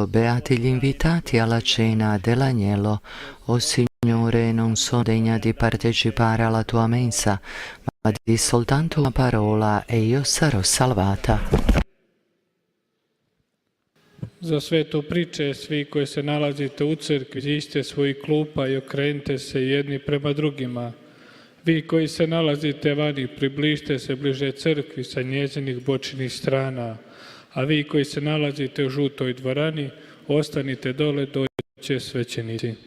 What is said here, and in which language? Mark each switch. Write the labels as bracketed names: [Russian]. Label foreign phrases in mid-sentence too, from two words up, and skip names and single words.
[Italian] Beati gli invitati alla cena dell'agnello. O Signore, non sono degna di partecipare alla tua mensa, ma di soltanto una parola e io sarò salvata. [Croatian] Za svetu priče, svi koji se nalazite u crkvi, iziđite svojih klupa i okrenite se jedni prema drugima. Vi koji se nalazite vani, približite se bliže crkvi sa njezinih bočnih strana, a vi koji se nalazite u žutoj dvorani, ostanite dole, doće svećenici.